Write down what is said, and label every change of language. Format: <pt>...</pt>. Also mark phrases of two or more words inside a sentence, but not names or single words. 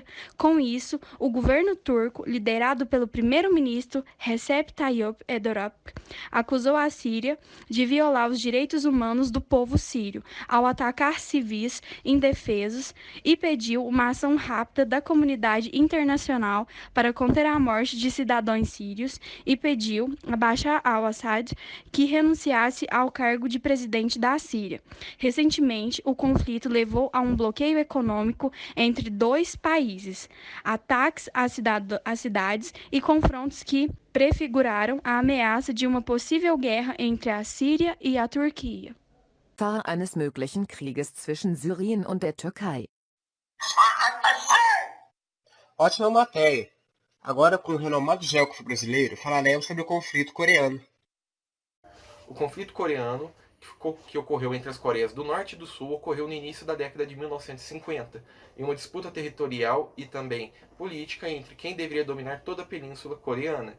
<pt>Com isso, o governo turco, liderado pelo primeiro-ministro Recep Tayyip Erdogan, acusou a Síria de violar os direitos humanos do povo sírio ao atacar civis indefesos e pediu uma ação rápida da comunidade internacional para conter a morte de cidadãos sírios e pediu a Bashar al-Assad que renunciasse ao cargo de presidente da Síria. Recentemente, o conflito levou a um bloqueio econômico entre dois países, ataques às cidades e confrontos que prefiguraram a ameaça de uma possível guerra entre a Síria e a Turquia.</pt> <de>eines möglichen Krieges zwischen Syrien und der Türkei.</de> <pt>Ótima matéria! Agora, com o renomado geógrafo brasileiro, falaremos sobre o conflito coreano. O conflito coreano, que ocorreu entre as Coreias do Norte e do Sul, ocorreu no início da década de 1950, em uma disputa territorial e também política entre quem deveria dominar toda a península coreana.</pt>